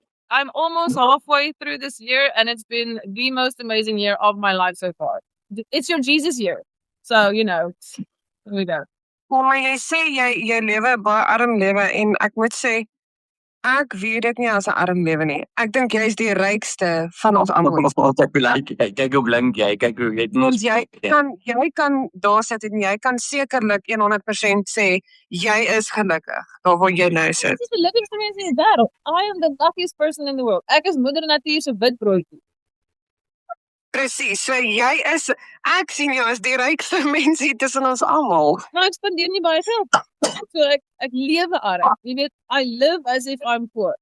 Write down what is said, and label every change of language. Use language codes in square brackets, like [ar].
[en] I'm almost halfway through this year and it's been the most amazing year of my life so far. It's your Jesus year. So, here we go. [af] Maar jy sê jy lewe 'n baie arm lewe en ek moet sê ek weet dit nie as 'n arm lewe nie. Ek dink jy is die rykste van ons almal. Kyk hoe blink jy, kyk hoe jy kan daar sit en jy kan sekerlik 100% sê jy is gelukkig daar waar jy nou sit. Dit is die gelukkigste mens in die wêreld. [en] I am the luckiest person in the world. [af] Ek is moeder natuur se witbroodjie. Presies, so ek sien jou as die rykste mens hier tussen ons almal. Maar ek spandeer nie baie geld. So ek lewe arm. Jy weet, [en] I live as if I'm poor.